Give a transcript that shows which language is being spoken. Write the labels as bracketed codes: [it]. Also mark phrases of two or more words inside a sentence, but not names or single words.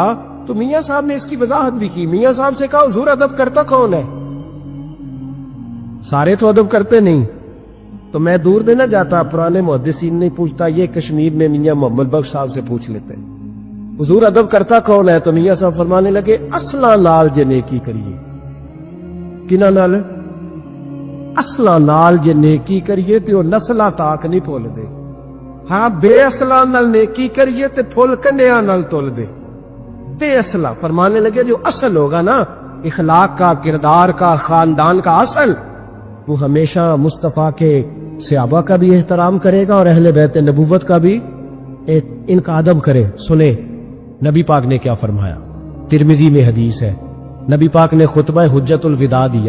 [ur] تو میاں صاحب نے اس کی وضاحت بھی کی، میاں صاحب سے کہا حضور ادب کرتا کون ہے؟ سارے تو ادب کرتے نہیں، تو میں دور دینا جاتا، پرانے محدثین نہیں پوچھتا، یہ کشمیر میں میاں محمد بخش صاحب سے پوچھ لیتے ہیں حضور ادب کرتا کون ہے؟ تو میاں صاحب فرمانے لگے [pa] اصلا نال جے نیکی کریے، کنہ نال؟ اصلا نال جے نیکی کریے تے وہ نسلہ تاک نہیں پھول دے، ہاں بے اصلہ نال نیکی کریے تے پھول کنڈیاں نال تول دے۔ [ur] بے اصلہ فرمانے لگے جو اصل ہوگا نا اخلاق کا، کردار کا، خاندان کا اصل، وہ ہمیشہ مصطفیٰ کے صحابہ کا بھی احترام کرے گا اور اہل بیت نبوت کا بھی ان کا ادب کرے۔ سنے نبی پاک نے کیا فرمایا، ترمذی میں حدیث ہے، نبی پاک نے خطبہ حجت الوداع دیا۔